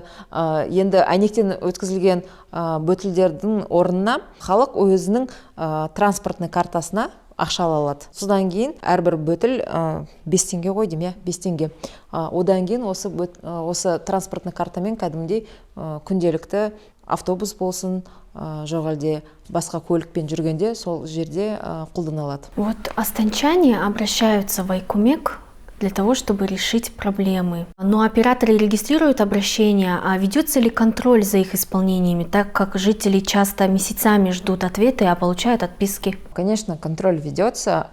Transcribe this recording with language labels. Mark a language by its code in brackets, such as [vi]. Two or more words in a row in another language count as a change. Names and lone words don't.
[kk] Енді әйнектен өткізілген бөтілдердің орнына халық өзінің транспортный картасына ақша ала алады. Содан кейін әрбір бөтіл 5 теңге ғой дейм, 5 теңге. Одан кейін осы транспортный картамен кәдімгідей күнделікті автобус болсын, жоқ әлде басқа көлікпен жүргенде сол жерде қолдана алады. [ru] Вот астанчане обращаются в Айкумек для того, чтобы решить проблемы. Но операторы регистрируют обращения, а ведется ли контроль за их исполнениями, так как жители часто месяцами ждут ответы, а получают отписки? Конечно, контроль ведется.